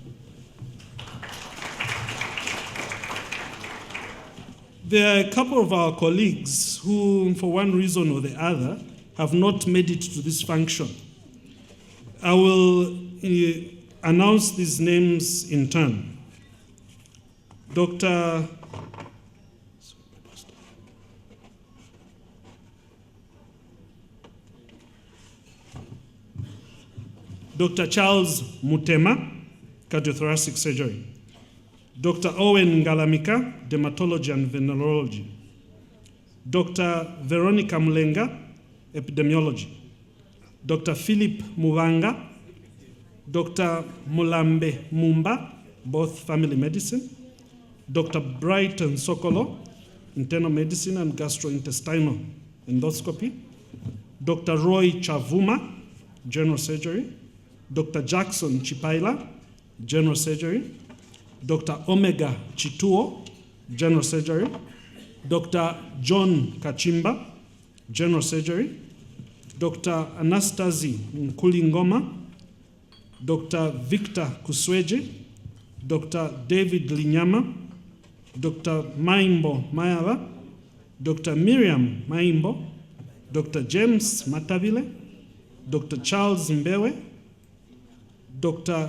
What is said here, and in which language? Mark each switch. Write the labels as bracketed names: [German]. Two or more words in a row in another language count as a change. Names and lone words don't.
[English] There are a couple of our colleagues who, for one reason or the other, have not made it to this function. I will announce these names in turn. Dr. Charles Mutema, cardiothoracic surgery. Dr. Owen Ngalamika, dermatology and venerology. Dr. Veronica Mulenga, epidemiology. Dr. Philip Muvanga, Dr. Mulambe Mumba, both family medicine. Dr. Brighton Sokolo, internal medicine and gastrointestinal endoscopy. Dr. Roy Chavuma, general surgery. Dr. Jackson Chipaila, general surgery. Dr. Omega Chituo, general surgery. Dr. John Kachimba, general surgery. Dr. Anastasi Nkulingoma, Dr. Victor Kusweji, Dr. David Linyama, Dr. Maimbo Mayava, Dr. Miriam Maimbo, Dr. James Matavile, Dr. Charles Mbewe, Dr.